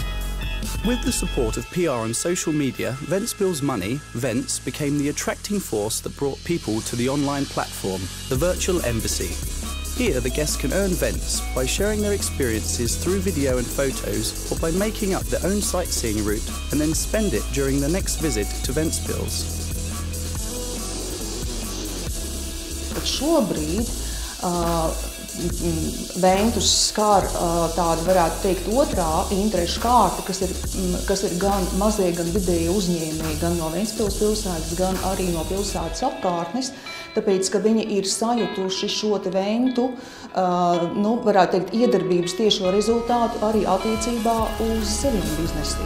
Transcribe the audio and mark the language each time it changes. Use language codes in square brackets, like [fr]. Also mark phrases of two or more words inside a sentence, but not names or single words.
[en] With the support of PR and social media, Ventspils Money, Vents, became the attracting force that brought people to the online platform, the virtual embassy. Here the guests can earn Vents by sharing their experiences through video and photos, or by making up their own sightseeing route and then spend it during the next visit to Ventspils. [lv] Šobrīd Ventus skar tādu, varētu teikt, otrā interešu kārta, kas ir gan mazie, gan vidēji uzņēmēji, gan no Ventspils pilsētas, gan arī no pilsētas apkārtnes, tāpēc, ka viņi ir sajutuši šo te Ventu, varētu teikt, iedarbības tiešo rezultātu arī attiecībā uz saviem biznesiem.